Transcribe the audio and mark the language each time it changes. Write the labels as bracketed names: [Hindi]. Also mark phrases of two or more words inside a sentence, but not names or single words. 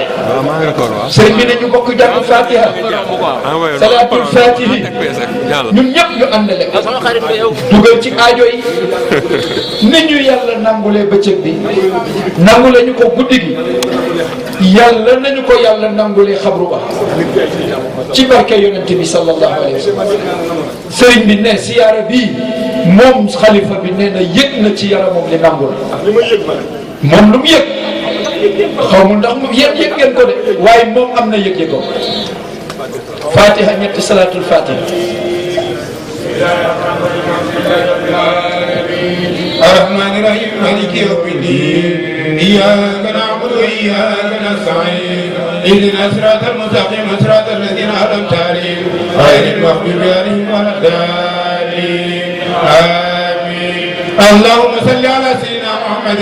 [Wolof] sëriñ bi ne ñu bokk jàng fatiha [Arabic] صلاة الفاتح [Wolof] ñun ñëpp ñu àndale dugal ci aajo yi ni ñu yàlla nangulee bëccëg bi nangule ñu ko guddi gi yàlla nañu ko yàlla nangulee xabru ba ci barke yonente bi [Arabic] صلى الله عليه وسلم [Wolof] sëriñ bi ne siyaara bii moom xalifa bi nee na yëg na ci yaramam li nangul li ma yëg ma moom lu mu yëg xaw ma ndax mu yëg ngeen ko de waaye moom am na yëg-yëgam fatiha ñetti [Arabic] صلاة الفاتحة الرحمن الرحيم مالك يوم الدين إياك نعبد وإياك نستعين اهدنا الصراط المستقيم صراط الذين أنعمت عليهم غير المغضوب عليهم ولا الضالين آمين اللهم صل على سيدنا محمد